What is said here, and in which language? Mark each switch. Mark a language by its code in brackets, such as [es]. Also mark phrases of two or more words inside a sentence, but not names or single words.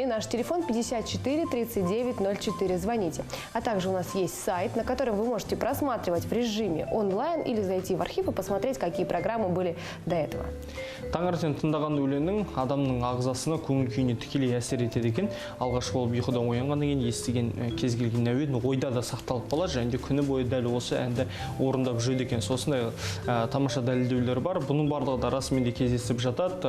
[ru] Наш телефон 54 39 04. Звоните. А также у нас есть сайт, на котором вы можете просматривать в режиме онлайн или зайти в архив и посмотреть, какие программы были до этого. [kk] Таңертең тыңдаған өлеңнің адамның ағзасына, көңіл күйіне тікелей әсер етеді екен. Алғашқы болып ұйқыдан оянғаннан кейін естіген кез келген әуен ойда да сақталып қалады, және де күні бойы дәл осы әнді орындап жүреді екен. Осындай тамаша дәлелдеулер бар. Бұның барлығы да расымен де кездесіп жатады.